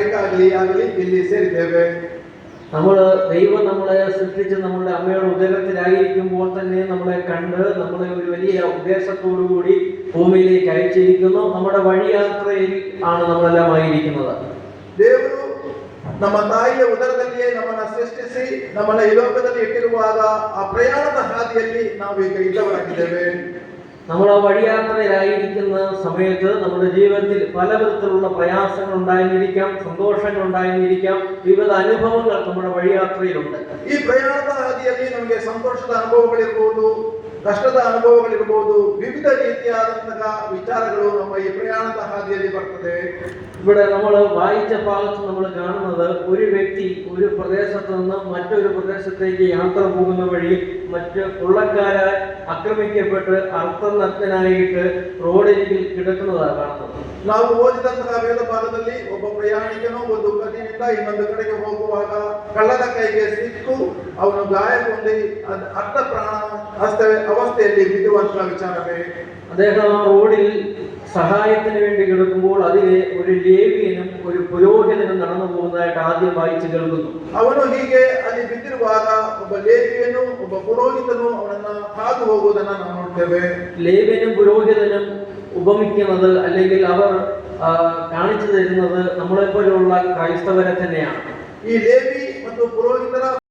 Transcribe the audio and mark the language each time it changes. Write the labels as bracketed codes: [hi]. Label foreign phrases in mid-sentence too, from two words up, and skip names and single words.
[kn] ಆಗಲಿ ಇಲ್ಲಿ ಸೇರಿದ್ದೇವೆ. [ml] ദൈവം നമ്മളെ സൃഷ്ടിച്ച് നമ്മുടെ അമ്മയുടെ ഉദരത്തിലായിരിക്കുമ്പോൾ തന്നെ നമ്മളെ കണ്ട് നമ്മളെ ഒരു വലിയ ഉദ്ദേശത്തോടു കൂടി ഭൂമിയിലേക്ക് അയച്ചിരിക്കുന്നു. നമ്മുടെ വഴിയാത്രയിൽ ആണ് നമ്മളെല്ലാം ആയിരിക്കുന്നത്. [kn] ದೇವರು ನಮ್ಮ ತಾಯಿಯ ಉದರದಲ್ಲಿಯೇ ನಮ್ಮನ್ನು ಸೃಷ್ಟಿಸಿ ನಮ್ಮನ್ನ ಈ ಲೋಕದಲ್ಲಿ ಇಟ್ಟಿರುವಾಗ ಆ ಪ್ರಯಾಣದ ಹಾದಿಯಲ್ಲಿ ನಾವು ಈಗ ಇದ್ದವರಾಗಿದ್ದೇವೆ. [ml] നമ്മൾ ആ വഴിയാത്രയിലായിരിക്കുന്ന സമയത്ത് നമ്മുടെ ജീവിതത്തിൽ പല വിധത്തിലുള്ള പ്രയാസങ്ങൾ ഉണ്ടായിരിക്കാം, സന്തോഷങ്ങൾ ഉണ്ടായിരിക്കാം, വിവിധ അനുഭവങ്ങൾ നമ്മുടെ വഴിയാത്രയിലുണ്ട്. [kn] ഈ പ്രയാണದ ಹಾದಿಯಲ್ಲಿ ನಮಗೆ ಸಂತೋಷದ ಅನುಭವಗಳಿರಬಹುದು, ಕಷ್ಟದ ಅನುಭವಗಳಿರಬಹುದು, ವಿವಿಧ ರೀತಿಯಾದಂತಹ ವಿಚಾರಗಳು ನಮ್ಮ ಈ ಪ್ರಯಾಣದ ಹಾದಿಯಲ್ಲಿ ಬರ್ತದೆ. [ml] ഇവിടെ നമ്മൾ വായിച്ച ഭാഗത്ത് നമ്മൾ കാണുന്നത് ഒരു വ്യക്തി ഒരു പ്രദേശത്ത് നിന്ന് മറ്റൊരു പ്രദേശത്തേക്ക് യാത്ര പോകുന്ന വഴി മറ്റ് കൊള്ളക്കാരെ ആക്രമിക്കപ്പെട്ട് അർത്ഥനഗ്നനായിട്ട് റോഡിൽ കിടക്കുന്നതാണ് കാണുന്നത്. [kn] ನಾವು ಓದಿದಂತಹ ವೇದ ಭಾಗದಲ್ಲಿ ಒಬ್ಬ ಪ್ರಯಾಣಿಕನು ಒಂದು ಕಡೆಯಿಂದ ಇನ್ನೊಂದು ಕಡೆಗೆ ಹೋಗುವಾಗ ಕಳ್ಳನ ಕೈಗೆ ಸಿಕ್ಕು ಅವನು ಗಾಯಗೊಂಡು ಅರ್ಧ ಪ್ರಾಣ ಅವಸ್ಥೆಯಲ್ಲಿ ಬಿದ್ದುವಂತಹ ವಿಚಾರವೇ. [ml] അദ്ദേഹം ആ റോഡിൽ സഹായത്തിന് വേണ്ടി കിടക്കുമ്പോൾ അതിലെ ഒരു ലേവിയനും ഒരു പുരോഹിതനും നടന്നു പോകുന്നതായിട്ട് ആദ്യം വായിച്ചു കേൾക്കുന്നു. [kn] ಅವನು ಹೀಗೆ ಅಲ್ಲಿ ಬಿದ್ದಿರುವಾಗ ಒಬ್ಬ ಲೇವಿಯನು ಒಬ್ಬ ಪುರೋಹಿತನು ಅವನನ್ನ ಹಾದು ಹೋಗುವುದನ್ನು ನಾವು ನೋಡ್ತೇವೆ. [ml] ലേവിയനും പുരോഹിതനും ഉപമിക്കുന്നത് അല്ലെങ്കിൽ അവർ കാണിച്ചു തരുന്നത് നമ്മളെ പോലെയുള്ള ക്രൈസ്തവരെ തന്നെയാണ്. [kn] ಈ ಲೇವಿ ಮತ್ತು ಪುರೋಹಿತರ